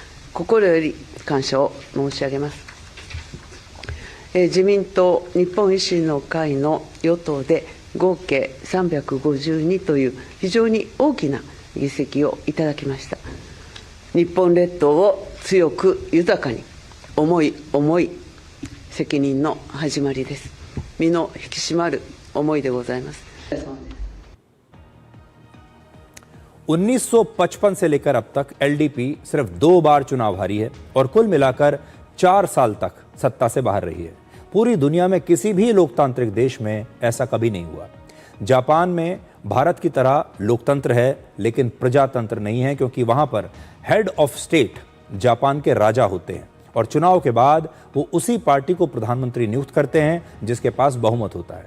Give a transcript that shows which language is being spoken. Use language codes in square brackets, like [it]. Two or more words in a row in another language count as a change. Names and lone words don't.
[ja] 心より感謝を申し上げます。自民党、日本維新の会の与党で合計352という非常に大きな議席をいただきました。日本列島を強く豊かに、重い責任の始まりです。身の引き締まる思いでございます。 [hi] 1955 से लेकर अब तक एलडीपी सिर्फ 2 बार चुनाव हारी है और कुल मिलाकर 4 साल तक सत्ता से बाहर रही है। पूरी दुनिया में किसी भी लोकतांत्रिक देश में ऐसा कभी नहीं हुआ। जापान में भारत की तरह लोकतंत्र है लेकिन प्रजातंत्र नहीं है, क्योंकि वहां पर [en] head of state [hi] जापान के राजा होते हैं और चुनाव के बाद वो उसी पार्टी को प्रधानमंत्री नियुक्त करते हैं जिसके पास बहुमत होता है।